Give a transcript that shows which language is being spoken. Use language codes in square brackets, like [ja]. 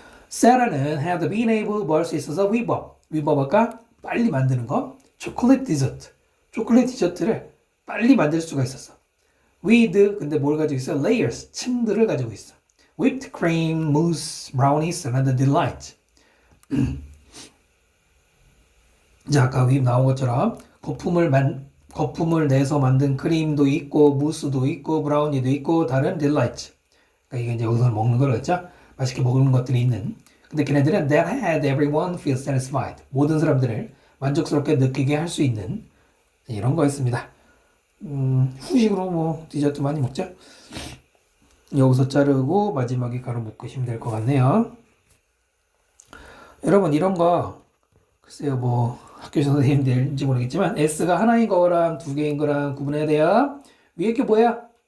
[ko] Sarah는 [en] had been able, [ko] 뭐 할 수 있어서 위버가 빨리 만드는 거. 초콜릿 디저트, 초콜릿 디저트를 빨리 만들 수가 있었어. with, 근데 뭘 가지고 있어? layers, 층들을 가지고 있어. [en] whipped cream, mousse, brownies, and delight. [ko] 자, 아까 나온 것처럼 거품을 내서 만든 크림도 있고 무스도 있고 브라우니도 있고 다른 딜라이트. 그러니까 이게 이제 여기서 먹는 거로 했죠. 맛있게 먹는 것들이 있는. 근데 걔네들은 [en] that had everyone feel satisfied. [ko] 모든 사람들을 만족스럽게 느끼게 할 수 있는 이런 거였습니다. 후식으로 뭐 디저트 많이 먹죠. 여기서 자르고 마지막에 가루 묶으시면 될 것 같네요. 여러분 이런 거 글쎄요 뭐 학교 선생님들인지 모르겠지만 S가 하나인 거랑 두 개인 거랑 구분해야 돼요. 위에 게 뭐야?